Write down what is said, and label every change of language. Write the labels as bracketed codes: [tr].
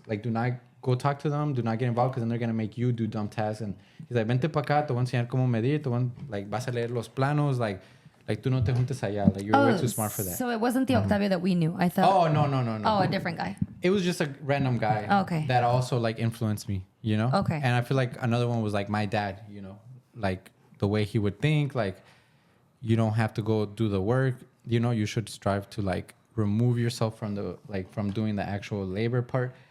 [en] Like, do not go talk to them. Do not get involved because then they're going to make you do dumb tasks. And he's like, [es] vente para acá. Te voy a enseñar cómo medir. [en] Like, [es] vas a leer los planos. [en] Like, [es] tú no te juntes allá. [en] Like, you're way too smart for that. So it wasn't the Octavio that we knew. I thought. Oh, no. Oh, a different guy. It was just a random guy. Okay. That also, like, influenced me, you know? Okay. And I feel like another one was, like, my dad, you know? Like, the way he would think. Like, you don't have to go do the work. You know, you should strive to, like, remove yourself from from doing the actual labor part.